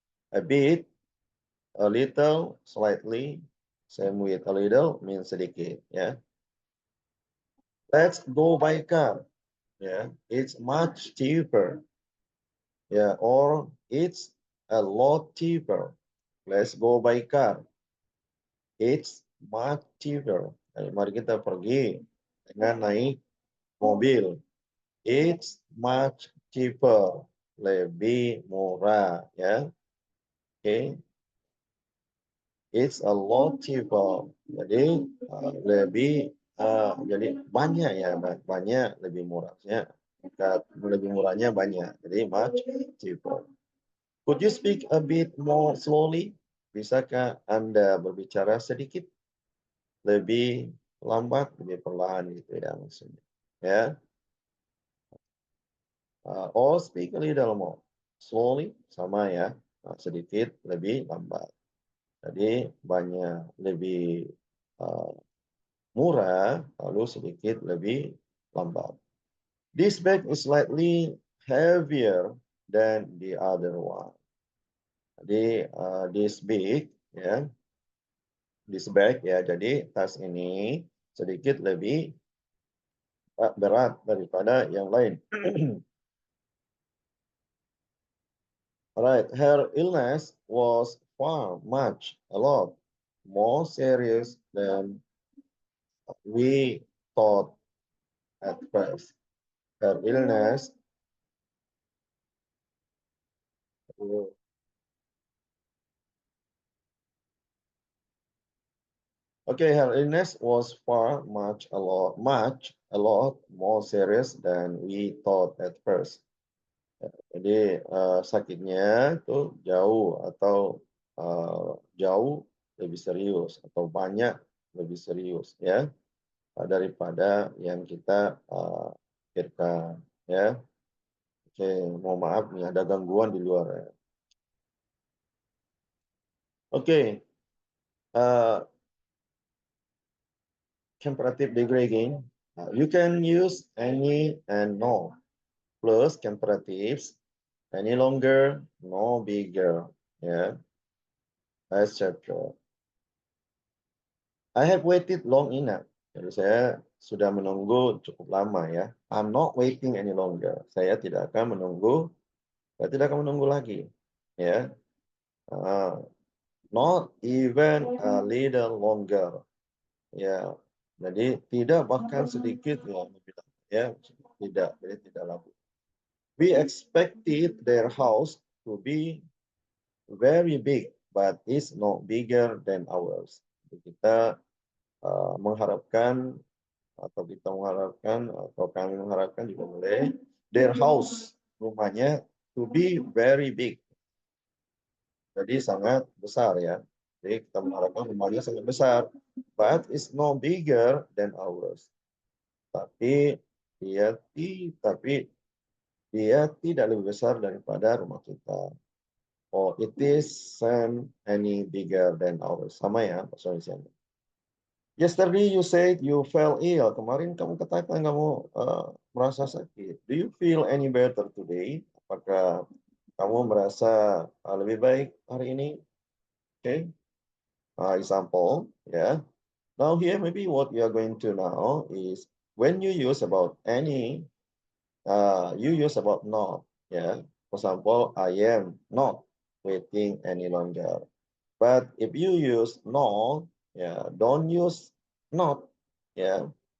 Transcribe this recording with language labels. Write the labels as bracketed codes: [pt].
[en] A bit, a little, slightly, same with a little means sedikit, ya. Let's go by car, ya. It's much cheaper, ya, or it's a lot cheaper. Let's go by car. It's much cheaper. [id] Mari kita pergi dengan naik mobil. [en] It's much cheaper. [id] Lebih murah, ya. Oke. [en] It's a lot cheaper. [id] Jadi lebih jadi banyak, ya, banyak lebih murahnya. Lebih murahnya banyak. Jadi [en] much cheaper. Could you speak a bit more slowly? [id] Bisakah Anda berbicara sedikit lebih lambat, lebih perlahan, gitu ya maksudnya. Ya. [en] Or speak a little more slowly, sama, ya. [id] Sedikit lebih lambat. Jadi banyak lebih murah, lalu sedikit lebih lambat. [en] This bag is slightly heavier than the other one. [id] Jadi [en] this bag, [id] ya, this bag, ya, jadi tas ini sedikit lebih berat daripada yang lain. [en] Alright, her illness was far, much, a lot more serious than we thought at first. Her illness, okay, her illness was far, much, a lot more serious than we thought at first. [id] Jadi sakitnya itu jauh atau jauh lebih serius atau banyak lebih serius, ya, daripada yang kita pikirkan, ya. Oke, mohon maaf nih ada gangguan di luar, ya. [en] Oke, comparative degree again. You can use any and no plus comparatives, any longer, no bigger, ya, etc. I have waited long enough. [id] Jadi saya sudah menunggu cukup lama, ya. [en] I'm not waiting any longer. [id] Saya tidak akan menunggu. Saya tidak akan menunggu lagi, ya. [en] Not even a little longer, ya. [id] Jadi tidak bahkan sedikit, ya. Tidak, jadi tidak lagi. [en] We expected their house to be very big, but it's not bigger than ours. [id] Jadi kita mengharapkan atau kami mengharapkan juga boleh [en] their house, [id] rumahnya, [en] to be very big, [id] jadi sangat besar, ya. Jadi kita mengharapkan rumahnya sangat besar, [en] but it's no bigger than ours. [id] Tapi dia tidak lebih besar daripada rumah kita. [en] Oh, it isn't any bigger than ours. [id] Sama, ya, bahasa Indonesia. [en] Yesterday you said you fell ill. [id] Kemarin kamu katakan kamu merasa sakit. [en] Do you feel any better today? [id] Apakah kamu merasa lebih baik hari ini? [en] Okay. Example, yeah. Now here maybe what you are going to know is when you use about any, you use about not, yeah. For example, I am not waiting any longer. But if you use not, yeah, don't use not, yeah.